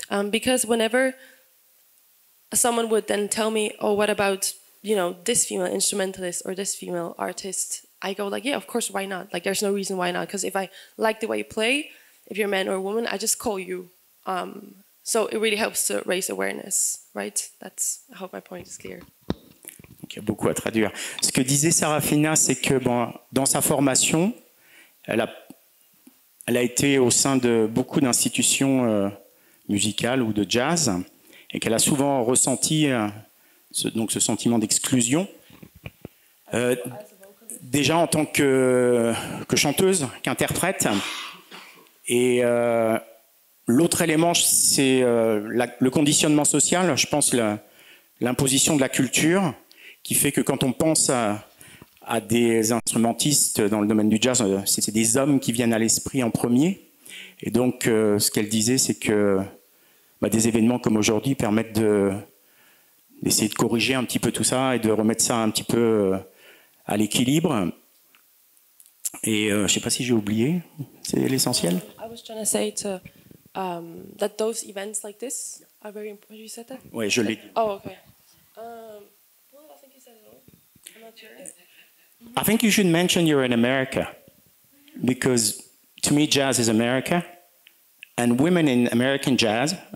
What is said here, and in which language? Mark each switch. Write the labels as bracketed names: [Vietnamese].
[English] Because whenever someone would then tell me, oh, what about, this female instrumentalist or this female artist, I go like, yeah, of course, why not? Like, there's no reason why not. Because if I like the way you play, if you're a man or a woman, I just call you. So it really helps to raise awareness, right? I hope my point is clear. [French] Il y a beaucoup à traduire. Ce que disait Sarafina, c'est que dans sa formation, elle a été au sein de beaucoup d'institutions musicales ou de jazz, et qu'elle a souvent ressenti ce sentiment d'exclusion. Déjà en tant que chanteuse, qu'interprète. Et l'autre élément, c'est le conditionnement social, je pense l'imposition de la culture, qui fait que quand on pense à des instrumentistes dans le domaine du jazz, c'est des hommes qui viennent à l'esprit en premier. Et donc, ce qu'elle disait, c'est que des événements comme aujourd'hui permettent d'essayer de corriger un petit peu tout ça et de remettre ça un petit peu à l'équilibre. Et je ne sais pas si j'ai oublié, c'est l'essentiel. [English] I was trying to say that those events like this are very important. You said that? [French] Oui, je l'ai dit. [English] Oh, okay. Well, I think you said it all. I'm not sure. I think you should mention you're in America, because to me jazz is America, and women in American jazz.